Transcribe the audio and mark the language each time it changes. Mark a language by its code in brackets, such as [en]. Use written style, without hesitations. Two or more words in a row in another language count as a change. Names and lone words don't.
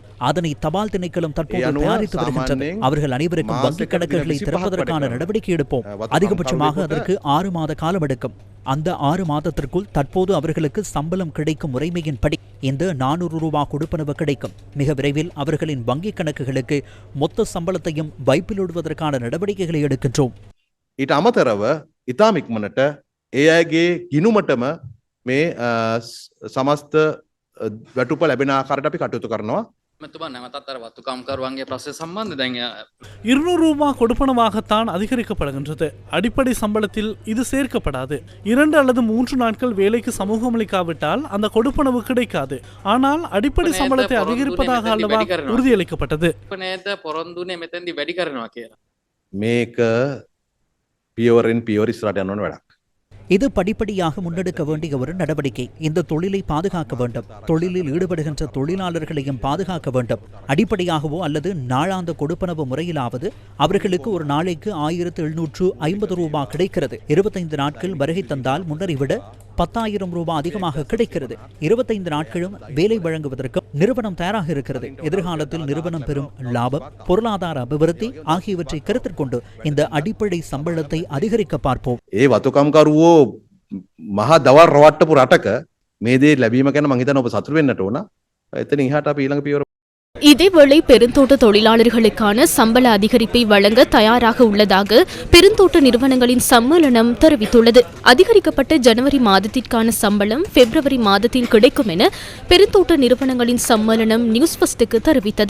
[ta] அதனை தபால் திணைக்களம் தற்போது தயாரித்து வருகின்றது. அவர்கள் அனைவருக்கும் வங்கிக் கணக்குகளை திறப்பதற்கான நடவடிக்கை எடுப்போம். அதிகபட்சமாக அதற்கு 6 மாத காலம் எடுக்கும். அந்த 6 மாதத்திற்குள் தற்போது அவர்களுக்கு சம்பளம் கிடைக்கும் முறைமையின்படி இந்த 400 ரூபாய் கொடுப்பனவு கிடைக்கும். மிக விரைவில் அவர்களின் வங்கிக் கணக்குகளுக்கு மொத்த சம்பளத்தையும் வைப்பிலிடுவதற்கான நடவடிக்கைகளை எடுக்கின்றோம். [si] ඊට අමතරව ඉතාම ඉක්මනට ඒ අයගේ ගිණුමටම මේ සමස්ත වැටුප ලැබෙන ආකාරයට අපි කටයුතු කරනවා. [ta] 200 ரூபாய் கொடுப்பனவாகத்தான் அதிகரிக்கப்படுகின்றது. அடிப்படை சம்பளத்தில் இது சேர்க்கப்படாது. 2 அல்லது 3 நாட்கள் வேலைக்கு சமூகம் அளிக்காவிட்டால் அந்த கொடுப்பனவு கிடைக்காது. ஆனால் அடிப்படை சம்பளத்தை அதிகரிப்பதாக அல்லவா உறுதியளிக்கப்பட்டது. [si] මේක පියවරෙන් පියවර ඉස්සරහට යන්න ඕන වැඩක්. [ta] இது படிப்படியாக முன்னெடுக்க வேண்டிய ஒரு நடவடிக்கை. இந்த தொழிலை பாதுகாக்க வேண்டும். தொழிலில் ஈடுபடுகின்ற தொழிலாளர்களையும் பாதுகாக்க வேண்டும். அடிப்படையாகவோ அல்லது நாளாந்த கொடுப்பனவு முறையிலாவது அவர்களுக்கு ஒரு நாளைக்கு 1750 ரூபாய் கிடைக்கிறது. 25 நாட்கள் வருகை தந்தால் முன்னரை விட 10,000 ரூபாய் அதிகமாக கிடைக்கிறது. 25 நாட்களும் வேலை வழங்குவதற்கு நிறுவனம் தயாராக இருக்கிறது. எதிர்காலத்தில் நிறுவனம் பெறும் லாபம், பொருளாதார அபிவிருத்தி ஆகியவற்றை கருத்தில் கொண்டு இந்த அடிப்படை சம்பளத்தை அதிகரிக்க பார்ப்போம். [si] වතුකම්කරුවෝ මහා දවල් රවට්ටපු රටක මේ දේ ලැබීම ගැන මම හිතනවා ඔබ සතුටු වෙන්නට ඕන. එතන ඉහාට අපි ඊළඟ පියවර. [ta] இதேவேளை பெருந்தோட்ட தொழிலாளர்களுக்கான சம்பள அதிகரிப்பை வழங்க தயாராக உள்ளதாக பெருந்தோட்ட நிறுவனங்களின் சம்மேளனம் தெரிவித்துள்ளது. அதிகரிக்கப்பட்ட ஜனவரி மாதத்திற்கான சம்பளம் பிப்ரவரி மாதத்தில் கிடைக்கும் என பெருந்தோட்ட நிறுவனங்களின் சம்மேளனம் நியூஸ் ஃபர்ஸ்டுக்கு தெரிவித்தது.